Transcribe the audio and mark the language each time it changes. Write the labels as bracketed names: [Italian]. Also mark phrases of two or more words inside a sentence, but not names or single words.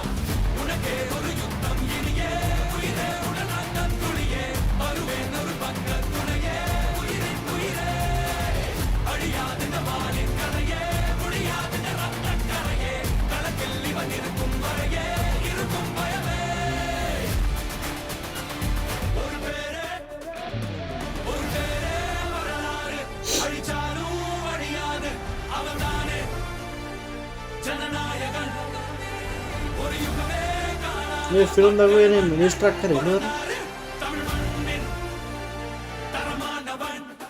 [Tamil] உனக்கே ஒரு யுத்தம் இனியே, உயிரே உடனாட்டம் துளியே, வருவேன் ஒரு பக்க துணையே, உயிரின் உயிரே, அழியாது இந்த வானின் கரையே, முடியாது இந்த ரத்தக் கரையே, களத்தில் இவன் இருக்கும் வரையே இருக்கும் பயமே. ஒரு பேரே வரலாறு, அழிச்சாலும் அழியாது அவன்தானே ಜನನಾಯಕನ್. ஒரு யுகமே [Kannada] ಈ ಫಿಲ್ಮ್ದಾಗ ಏನೇ ಮಿನಿಸ್ಟರ್ ಆಗ್ತಾರೆ ಏನು [Tamil] தமிழ் மண்ணின் தரமானவன்.